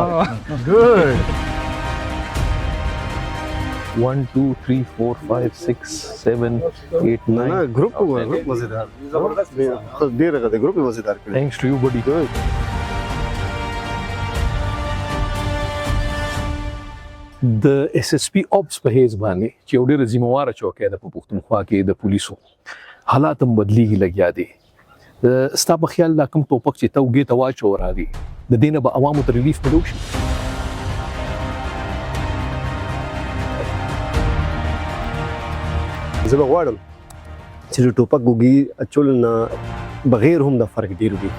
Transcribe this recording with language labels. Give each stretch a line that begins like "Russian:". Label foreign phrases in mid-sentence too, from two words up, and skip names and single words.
Pashto: ګډ 1 2 3 4 5 6 7 8 9 نه ګروپ مزیدار، زبردست دی، ډېر ښه دی، ګروپ مزیدار کړی.
English: thanks to you buddy.
Pashto: د
English: SSP Ops
Pashto: په حیث باندې چې یو ډېره ذمهواره چوکۍ ده په پښتونخوا کې د پولیسو، حالات هم بدلیږي لګیا دي. ستا په خیال دا کوم ټوپک چې ته اوږې ته واچو راغی، د دې نه به عوامو ته ریلیف ملو شي؟ زه به غواړم چې د ټوپک اوږې اچولو نه بغیر هم دا فرق ډېر وي.